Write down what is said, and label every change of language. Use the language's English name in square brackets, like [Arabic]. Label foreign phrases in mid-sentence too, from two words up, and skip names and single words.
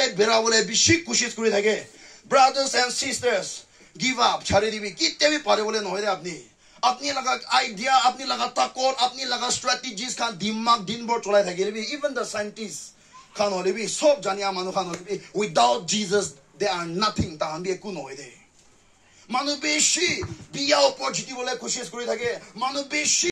[Naga Pidgin] bera bole bishi kushish kori thake [English] brothers and sisters give up [Naga Pidgin] chhare dibi kitte bhi pare bole nohoy re apni apni laga idea apni laga takor apni laga strategies khan dimag din bor cholai thakile [English] even the scientists [Naga Pidgin] khan holebi sob jania manu khan holebi [English] without Jesus they are nothing [Naga Pidgin] ta ambi eku nohoy de manu beshi biya opor jiti bole koshish kori thake manu beshi